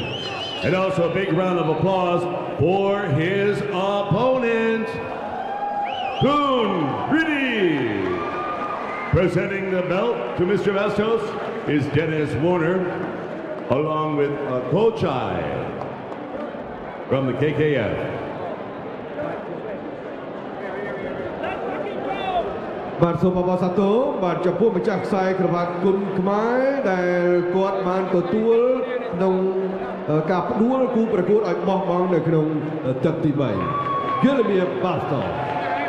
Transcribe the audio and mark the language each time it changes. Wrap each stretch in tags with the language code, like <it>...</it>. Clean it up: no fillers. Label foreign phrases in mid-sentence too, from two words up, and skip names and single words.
<en>And also a big round of applause for his opponent, Kun Riddy. Presenting the belt to Mr. Bastos is Dennis Warner, along with Kochai from the KKF.</en> <km>បាទសូមអបអរសាទរបាទចំពោះម្ចាស់ខ្សែក្រវ៉ាត់គុណខ្មែរដែលគាត់បានទទួលក្នុងការផ្ដួលគូប្រកួតឲ្យបោះបង់នៅក្នុងទឹកទី3 Guilherme Bastos</km>